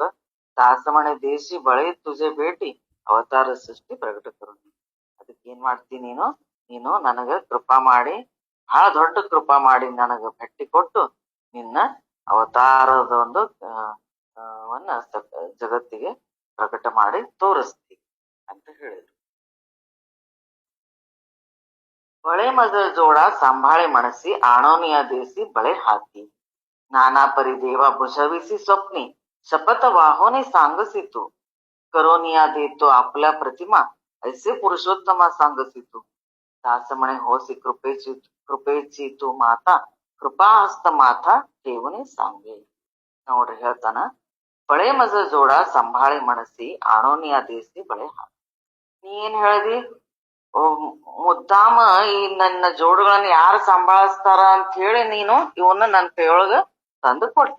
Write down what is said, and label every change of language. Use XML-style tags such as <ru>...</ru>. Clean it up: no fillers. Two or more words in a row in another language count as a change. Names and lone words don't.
<mr>दासमणे देशी बळे तुझे भेटी अवतार सृष्टी प्रकट करू.</mr> <kn>ಅದಕ್ಕೆ ಏನ್ ಮಾಡ್ತೀನಿ ನೀನು ನನಗ ಕೃಪಾ ಮಾಡಿ, ಬಹಳ ದೊಡ್ಡ ಕೃಪಾ ಮಾಡಿ ನನಗ ಭೇಟಿ ಕೊಟ್ಟು ನಿನ್ನ ಅವತಾರದ ಒಂದು ಜಗತ್ತಿಗೆ ಪ್ರಕಟ ಮಾಡಿ ತೋರಿಸ್ತಿ ಅಂತ ಹೇಳಿದ್ರು.</kn> <mr>बळे मज जोडा सांभाळे मनसी आणोनिया देसी बळे हाती. नाना परी देवा बुजविसी स्वप्नी शपथ वाहोने सांगसी तू. करोनिया देतो आपल्या प्रतिमा ऐसे पुरुषोत्तमा सांगसी तू. दास म्हणे होसी कृपेची तू माता कृपा हस्त माथा ठेवणे सांगे.</mr> <kn>ನೋಡ್ರಿ ಹೇಳ್ತಾನ,</kn> <mr>बळे मज जोड सांभाळे मनसी आणोनिया देसी बळे हाकी.</mr> <kn>ನೀ ಏನ್ ಹೇಳ್ದಿ? ಮುದ್ದಾಮ ಈ ನನ್ನ ಜೋಡುಗಳನ್ನ ಯಾರು ಸಂಭಾಳಿಸ್ತಾರ ಅಂತ ಹೇಳಿ ನೀನು ಇವನ್ನ ನನ್ನ ಕೈಯೊಳಗ ತಂದು ಕೊಡ್ತಿ.</kn>